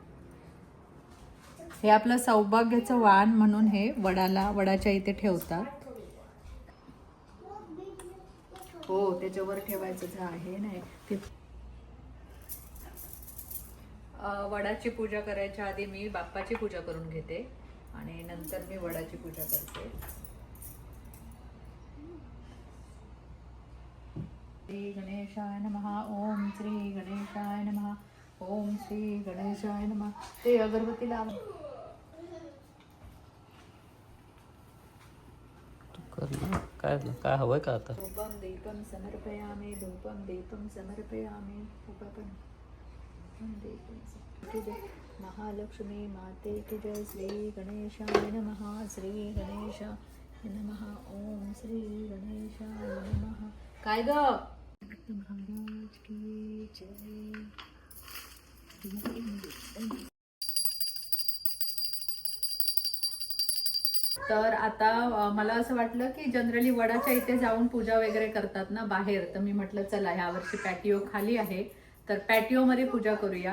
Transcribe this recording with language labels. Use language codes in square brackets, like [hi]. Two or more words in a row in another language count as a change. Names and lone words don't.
[mr] हे आपलं सौभाग्याचं वाण म्हणून हे वडाच्या इथे ठेवतात। हो, त्याच्यावर ठेवायचं आहे नाही ते। वडाची पूजा करायच्या आधी मी बाप्पाची पूजा करून घेते आणि नंतर मी वडाची पूजा करते। [sa] श्री गणेशाय नमः। ओम श्री गणेशाय नमः। ओम श्री गणेशाय नमः। [mr] ते अगरबत्ती लाव। काय हवंय का आता? [sa] धूपम दीपम समर्पयामि, धूपम दीपम समर्पयामि। [hi] महालक्ष्मी माते की जय। [sa] श्री गणेशाय नमः। श्री गणेशाय नमः। ओम श्री गणेशाय नमः। [mr] काय ग महाराज की जय। तर आता मला असं वाटलं की जनरली वडाच्या इथे जाऊन पूजा वगैरे करतात ना बाहेर, तर मी म्हटलं चला ह्या वर्षी पॅटिओ खाली आहे तर पॅटिओमध्ये पूजा करूया.